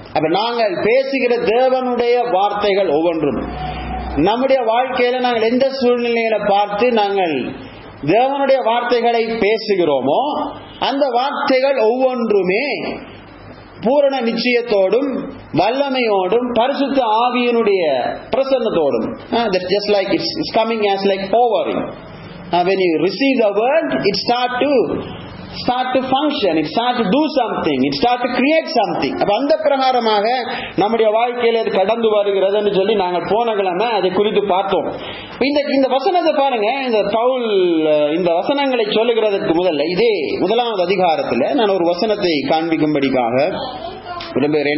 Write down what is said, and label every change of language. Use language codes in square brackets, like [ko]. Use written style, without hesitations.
[ta] அப்ப நாங்கள் பேசுகிற தேவனுடைய வார்த்தைகள் ஒவ்வொன்றும் நம்முடைய வாழ்க்கையில நாங்கள் எந்த சூழ்நிலைகளை பார்த்து நாங்கள் தேவனுடைய வார்த்தைகளை பேசுகிறோமோ அந்த வார்த்தைகள் ஒவ்வொன்றுமே பூரண நிச்சயத்தோடும் வல்லமையோடும் பரிசுத்த ஆவியினுடைய பிரசன்னத்தோடும், [en] just like it's coming as like powering. When you receive the word, it start to function, it start to do something, it start to create something. [ta] அப்ப அந்த பிரகாரமாக நம்முடைய வாழ்க்கையில இது கடந்து வருகிறதுன்னு சொல்லி நாங்கள் போன கிழமை அதை குறித்து பார்த்தோம். இந்த வசனத்தை பாருங்க. இந்த பவுல் இந்த வசனங்களை சொல்லுகிறதுக்கு முதல்ல இதே 1ஆம் அதிகாரத்தில் நான் ஒரு வசனத்தை காண்பிக்கும்படிக்காக விரும்புகிறேன்.